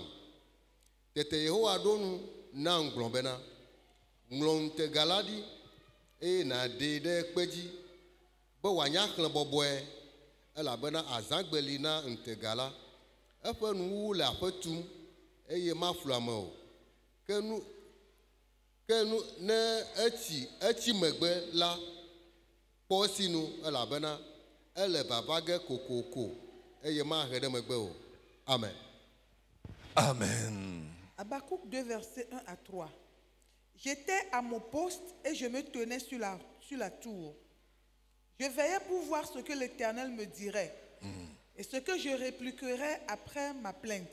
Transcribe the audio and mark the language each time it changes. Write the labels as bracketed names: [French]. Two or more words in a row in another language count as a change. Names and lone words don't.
[Ewe] Tete Yehowa ɖo nu nam gblɔ bena ŋlɔ ŋutega la ɖi eye nàɖee ɖe kpe dzi be wòanya xlẽ bɔbɔe elabena azãgbeli na ŋutega la eƒe nuwuwu le aƒe tum eye maflu ame o ke nu ne etsi megbe la kpɔ esinu elabena ele vava ge kokoko eye mahe ɖe megbe o. Amen. Amen. [French] Habakkuk 2 versets 1 à 3. J'étais à mon poste et je me tenais sur la tour. Je veillais pour voir ce que l'Éternel me dirait et ce que je répliquerais après ma plainte.